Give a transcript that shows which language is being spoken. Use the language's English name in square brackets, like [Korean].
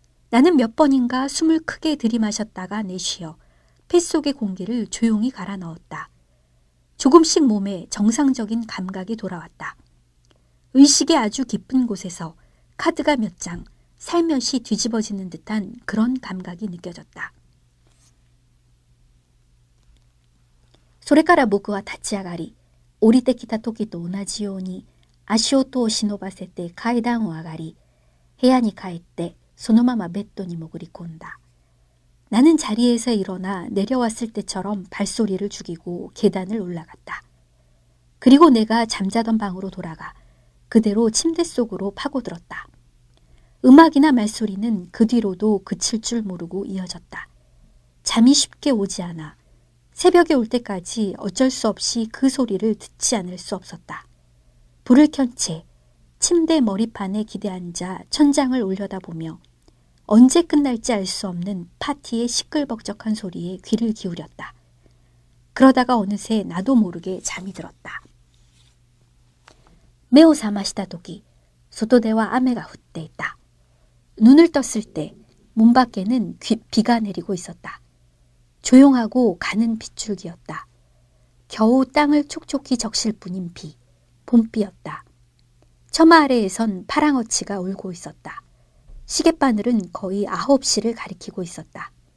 [Korean] 나는 몇 번인가 숨을 크게 들이마셨다가 내쉬어 폐속의 공기를 조용히 갈아 넣었다. 조금씩 몸에 정상적인 감각이 돌아왔다. 의식의 아주 깊은 곳에서 카드가 몇 장 살며시 뒤집어지는 듯한 그런 감각이 느껴졌다. [Japanese] それから僕は立ち上がり、降りてきた時と同じように足音を忍ばせて階段を上がり、部屋に帰ってそのままベッドに潜り込んだ。 [Korean] 나는 자리에서 일어나 내려왔을 때처럼 발소리를 죽이고 계단을 올라갔다. 그리고 내가 잠자던 방으로 돌아가 그대로 침대 속으로 파고들었다. 음악이나 말소리는 그 뒤로도 그칠 줄 모르고 이어졌다. 잠이 쉽게 오지 않아 새벽에 올 때까지 어쩔 수 없이 그 소리를 듣지 않을 수 없었다. 불을 켠 채 침대 머리판에 기대앉아 천장을 올려다보며 언제 끝날지 알 수 없는 파티의 시끌벅적한 소리에 귀를 기울였다. 그러다가 어느새 나도 모르게 잠이 들었다. [Japanese] 目を覚ました時、外では雨が降っていた. [Korean] 눈을 떴을 때 문 밖에는 비가 내리고 있었다. 조용하고 가는 빗줄기였다. 겨우 땅을 촉촉히 적실 뿐인 비, 봄비였다. 처마 아래에선 파랑어치가 울고 있었다. 시계바늘은 거의 9시를 가리키고 있었다.